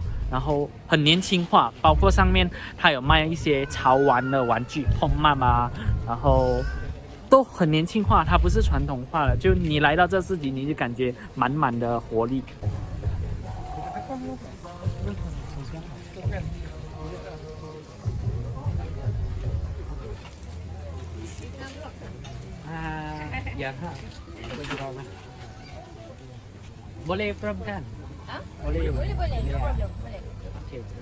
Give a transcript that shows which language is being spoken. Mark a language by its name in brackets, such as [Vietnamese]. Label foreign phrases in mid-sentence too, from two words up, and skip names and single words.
[Chinese] 然后很年轻化，包括上面它有卖一些潮玩的玩具，碰漫然后都很年轻化，它不是传统化的。就你来到这市集，你就感觉满满的活力。Ya ha. [Malay] Boleh from kan? Boleh. Boleh. [English] No problem. [Malay] Boleh. Okay.